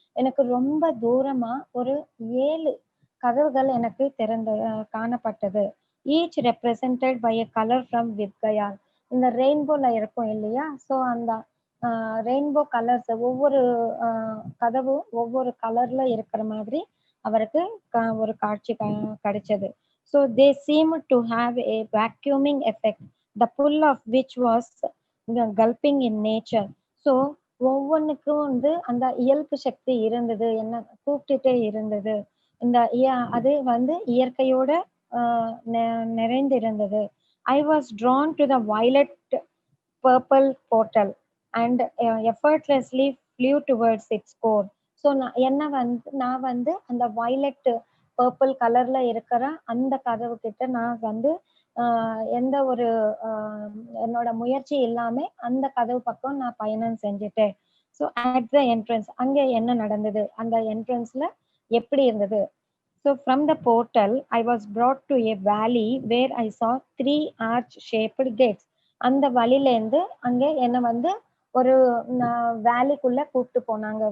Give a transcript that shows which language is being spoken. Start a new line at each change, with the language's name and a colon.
Tamil: எனக்கு ரொம்ப தூரமா ஒரு 7 கதவுகள் எனக்கு காணப்பட்டது.
English: Each represented by a colour from வித்கயா.
Tamil: இந்த ரெயின்போல இருக்கும் இல்லையா? ஸோ அந்த ரெயின்போ கலர்ஸ் ஒவ்வொரு கதவும் ஒவ்வொரு கலர்ல இருக்கிற மாதிரி அவருக்கு ஒரு காட்சி கிடைச்சது.
English: So they seemed to have a vacuuming effect, the pull of which was gulping in nature.
Tamil: So ஒவ்வொன்றுக்கும் வந்து அந்த இயல்பு சக்தி இருந்தது, என்ன கூப்பிட்டுட்டே இருந்தது. அது வந்து இயற்கையோட நிறைந்திருந்தது.
English: I was drawn to the violet purple portal and effortlessly flew towards its core.
Tamil: So நான் வந்து அந்த வயலட் பர்பிள் கலர்ல இருக்கிற அந்த கதவு கிட்ட நான் வந்து எந்த ஒரு என்னோட முயற்சி இல்லாம அந்த கதவு பக்கம் நான் பயணம் செஞ்சுட்டேன்.
English: so at the entrance
Tamil: அங்கே என்ன நடந்தது, அந்த என்ட்ரன்ஸ்ல எப்படி இருந்தது.
English: So from the portal I was brought to a valley where I saw 3 arch shaped gates.
Tamil: அந்த வழியிலேருந்து அங்கே என்ன வந்து ஒரு வேலிக்குள்ள கூப்பிட்டு போனாங்க.